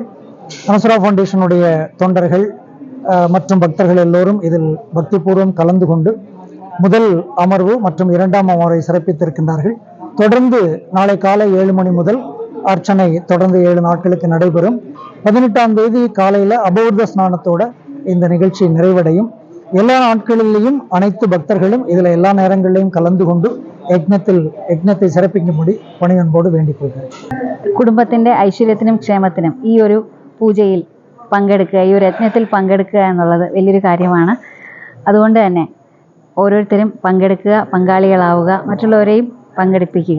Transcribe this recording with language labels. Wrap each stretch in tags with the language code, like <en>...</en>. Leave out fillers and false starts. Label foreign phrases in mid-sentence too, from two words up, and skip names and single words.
<ta>அனசுரா ஃபவுண்டேஷனுடைய தொண்டர்கள் மற்றும் பக்தர்கள் எல்லோரும் இதில் பக்திபூர்வம் கலந்து கொண்டு முதல் அமர்வு மற்றும் 2ஆம் அமர்வை சிறப்பித்திருக்கின்றார்கள். தொடர்ந்து நாளை காலை 7 மணி முதல் அர்ச்சனை தொடர்ந்து 7 நாட்களுக்கு நடைபெறும். 18ஆம் தேதி காலையில் அபூர்வ ஸ்நானத்தோட இந்த நிகழ்ச்சி நிறைவடையும். எல்லா நாட்களிலேயும் அனைத்து பக்தர்களும் இதில் எல்லா நேரங்களிலையும் கலந்து கொண்டு யக்ஞத்தை சிறப்பிக்கும்படி பணிவன்போடு வேண்டிக்கொள்ளுக.</ta> <ml>കുടുംബത്തിൻ്റെ ഐശ്വര്യത്തിനും ക്ഷേമത്തിനും ഈ ഒരു പൂജയിൽ പങ്കെടുക്കുക, ഈ ഒരു യജ്ഞത്തിൽ പങ്കെടുക്കുക എന്നുള്ളത് വലിയൊരു കാര്യമാണ്. അതുകൊണ്ട് തന്നെ ഓരോരുത്തരും പങ്കെടുക്കുക, പങ്കാളികളാവുക, മറ്റുള്ളവരെയും പങ്കെടുപ്പിക്കുക.</ml>